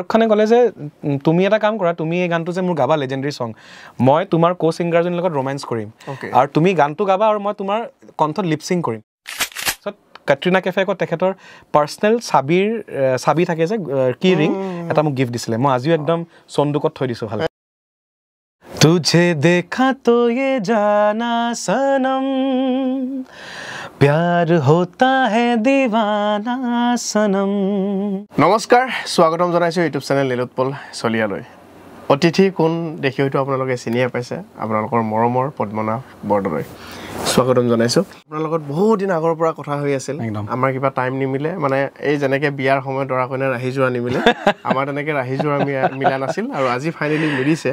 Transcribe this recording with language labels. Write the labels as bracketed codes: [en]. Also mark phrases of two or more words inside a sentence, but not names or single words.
[as] খানে ক'লে যে তুমি এটা কাম কৰা তুমি এই গানটো যে মোৰ গাবা [en] legendary song [as] মই তোমাৰ কো ছিংগাৰজনীৰ লগত ৰোমান্স কৰিম আৰু তুমি গানটো গাবা আৰু মই তোমাৰ কণ্ঠত লিপচিং কৰিম কাটৰিনা কেফেকত তেখেতৰ পাৰ্চনেল চাবি থাকে যে কি ৰিং এটা মোক গিফ্ট দিছিলে মই আজিও একদম চন্দুকত থৈ দিছোঁ ভাল [hi] तुझे देखा तो ये जाना सनम प्यार होता है दीवाना सनम [as] নমস্কাৰ স্বাগতম জনাইছো ইউটিউব চেনেল নীলোৎপল চলিয়ালৈ অতিথি কোন দেখি হয়তো আপোনালোকে চিনিয়ে পাইছে আপোনালোকৰ মৰমৰ পদ্মনাভ বৰদলৈ স্বাগতম জনাইছো আপোনাৰ লগত বহুত দিন আগৰ পৰা কথা হৈ আছিল আমাৰ কিবা টাইম নিমিলে মানে এই যেনেকে বিয়াৰ সময়ত দৰা কইনা ৰাহি যোৱা নিমিলে আমাৰ তেনেকে ৰাহি যোৱা মিলা নাছিল আৰু আজি ফাইনালি মিলিছে